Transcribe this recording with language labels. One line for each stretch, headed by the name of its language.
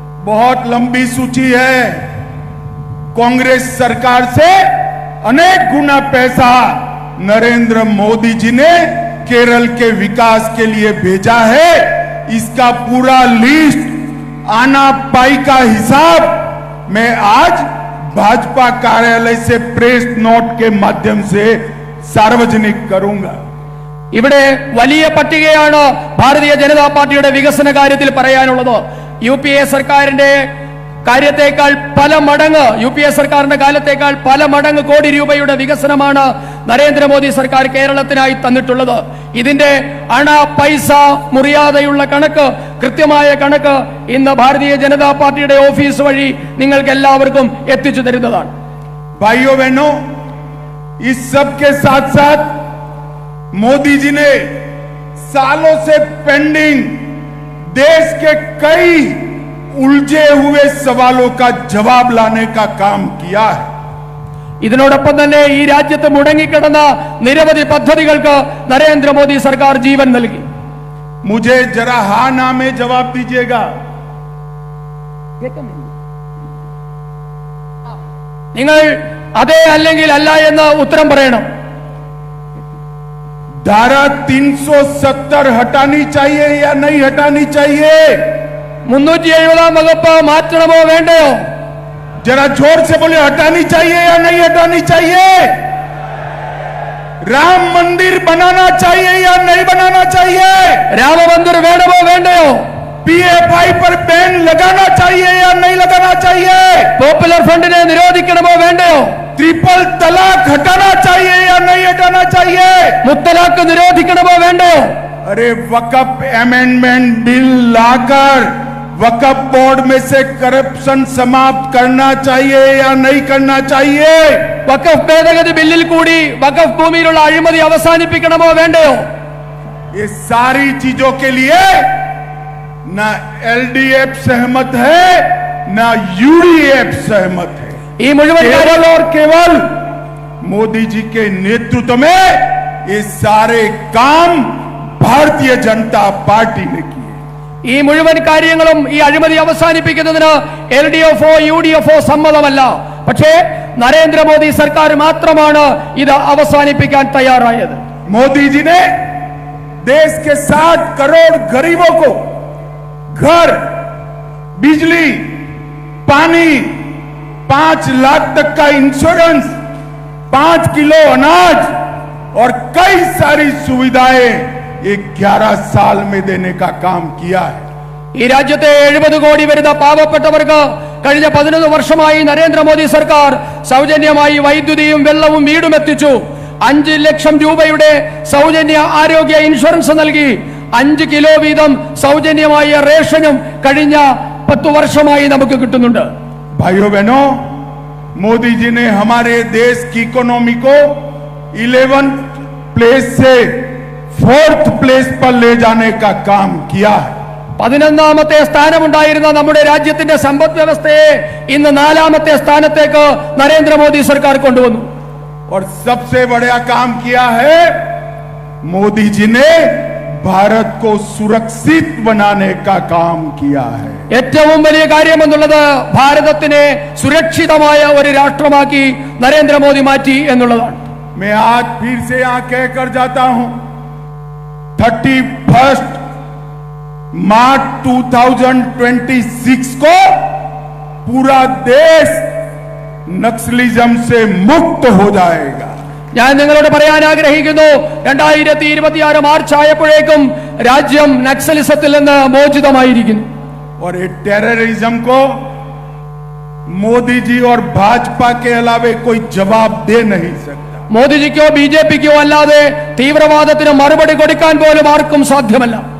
Hindi: बहुत लंबी सूची है। कांग्रेस सरकार से अनेक गुना पैसा नरेंद्र मोदी जी ने केरल के विकास के लिए भेजा है। इसका पूरा लिस्ट आना पाई का हिसाब मैं आज भाजपा कार्यालय से प्रेस नोट के माध्यम से सार्वजनिक करूंगा।
Malayalam: ഇവിടെ വലിയ പട്ടികയാണ് ഭാരതീയ ജനതാ പാർട്ടിയുടെ വികസന കാര്യത്തിൽ പറയാനുള്ളത്. UPA സർക്കാരിന്റെ കാര്യത്തേക്കാൾ പല മടങ്ങ്, UPA സർക്കാരിന്റെ കാലത്തേക്കാൾ പല മടങ്ങ് കോടി രൂപയുടെ വികസനമാണ് നരേന്ദ്രമോദി സർക്കാർ കേരളത്തിനായി തന്നിട്ടുള്ളത്. ഇതിന്റെ അണ പൈസ മുറിയാതെയുള്ള കണക്ക്, കൃത്യമായ കണക്ക് ഇന്ന് ഭാരതീയ ജനതാ പാർട്ടിയുടെ ഓഫീസ് വഴി നിങ്ങൾക്ക് എല്ലാവർക്കും എത്തിച്ചു തരുന്നതാണ്.
Hindi: भाइयों बहनों, इस सब के साथ साथ मोदी जी ने सालों से पेंडिंग देश के कई उलझे हुए सवालों का जवाब लाने का काम किया है।
Malayalam: ഇതിനോടൊപ്പം തന്നെ ഈ രാജ്യത്ത് മുടങ്ങിക്കിടന്ന നിരവധി പദ്ധതികൾക്ക് നരേന്ദ്രമോദി സർക്കാർ ജീവൻ നൽകി.
Hindi: मुझे जरा हाँ ना में जवाब दीजिएगा।
Malayalam: നിങ്ങൾ അതെ അല്ലെങ്കിൽ അല്ല എന്ന് ഉത്തരം പറയണം.
Hindi: धारा 370 हटानी चाहिए या नहीं हटानी चाहिए?
Malayalam: 370 വകുപ്പ് മാറ്റണമോ വേണ്ടയോ?
Hindi: जरा जोर से बोले, हटानी चाहिए या नहीं हटानी चाहिए? राम मंदिर बनाना चाहिए या नहीं बनाना चाहिए?
Malayalam: രാമ മന്ദിർ വേണമോ വേണ്ടയോ?
Hindi: PFI पर बैन लगाना चाहिए या नहीं लगाना चाहिए?
Malayalam: പോപ്പുലർ ഫണ്ടിനെ നിരോധിക്കണമോ വേണ്ടയോ?
Hindi: ट्रिपल तलाक हटाना चाहिए या नहीं हटाना चाहिए?
Malayalam: മുത്തലാഖ് നിരോധിക്കണമോ വേണ്ടയോ?
Hindi: अरे वक्फ अमेंडमेंट बिल लाकर वक्फ बोर्ड में से करप्शन समाप्त करना चाहिए या नहीं करना चाहिए?
Malayalam: വഖഫ് ഭേദഗതി ബില്ലിൽ കൂടി വഖഫ് ഭൂമിയിലുള്ള അഴിമതി അവസാനിപ്പിക്കണമോ വേണ്ടയോ?
Hindi: ये सारी चीजों के लिए ना एलडीएफ सहमत है ना यूडीएफ सहमत है।
Malayalam: ഈ മുഴുവൻ
Hindi: केवल और केवल मोदी जी के नेतृत्व में ये सारे काम भारतीय जनता पार्टी ने किए।
Malayalam: ഈ മുഴുവൻ കാര്യങ്ങളും ഈ അഴിമതി അവസാനിപ്പിക്കുന്നതിന് LDF-ഓ UDF-ഓ സമ്മതമല്ല. പക്ഷേ നരേന്ദ്രമോദി സർക്കാർ മാത്രമാണ് ഇത് അവസാനിപ്പിക്കാൻ തയ്യാറായത്.
Hindi: मोदी जी ने देश के 60 करोड़ गरीबों को घर, बिजली, पानी, 5 लाख तक का इंश्योरेंस, 5 किलो अनाज और कई सारी सुविधाएं ये 11 साल में देने का काम किया है।
Malayalam: ഈ രാജ്യത്തെ 70 കോടി വരുന്ന പാവപ്പെട്ടവർക്ക് കഴിഞ്ഞ 11 വർഷമായി നരേന്ദ്രമോദി സർക്കാർ സൗജന്യമായി വൈദ്യുതിയും വെള്ളവും വീടും എത്തിച്ചു. 5 ലക്ഷം രൂപയുടെ സൗജന്യ ആരോഗ്യ ഇൻഷുറൻസ് നൽകി. 5 കിലോ വീതം സൗജന്യമായ റേഷനും കഴിഞ്ഞ 10 വർഷമായി നമുക്ക് കിട്ടുന്നുണ്ട്.
Hindi: भाइयों बहनों, मोदी जी ने हमारे देश की इकोनॉमी को 11th प्लेस से 4th प्लेस पर ले जाने का काम किया है।
Malayalam: 11ാമത്തെ സ്ഥാനമുണ്ടായിരുന്ന നമ്മുടെ രാജ്യത്തിന്റെ സമ്പദ് വ്യവസ്ഥയെ ഇന്ന് 4ാമത്തെ സ്ഥാനത്തേക്ക് നരേന്ദ്രമോദി സർക്കാർ കൊണ്ടുവന്നു.
Hindi: और सबसे बड़ा काम किया है, मोदी जी ने भारत को सुरक्षित बनाने का काम किया है।
Malayalam: ഏറ്റവും വലിയ കാര്യമെന്നുള്ളത് ഭാരതത്തിനെ സുരക്ഷിതമായ ഒരു രാഷ്ട്രമാക്കി നരേന്ദ്രമോദി മാറ്റി എന്നുള്ളതാണ്.
Hindi: मैं आज फिर से यहां कहकर जाता हूं, 31 मार्च 2026 को पूरा देश नक्सलिज्म से मुक्त हो जाएगा।
Malayalam: ഞാൻ നിങ്ങളോട് പറയാൻ ആഗ്രഹിക്കുന്നു, 2026 മാർച്ച് ആയപ്പോഴേക്കും രാജ്യം നക്സലിസത്തിൽ നിന്ന് മോചിതമായിരിക്കുന്നു.
Hindi: और ये टेररिज्म को मोदी जी और भाजपा के अलावे कोई जवाब दे नहीं सकता।
Malayalam: മോദിജിക്കോ BJPക്കോ അല്ലാതെ തീവ്രവാദത്തിന് മറുപടി കൊടുക്കാൻ പോലും ആർക്കും സാധ്യമല്ല.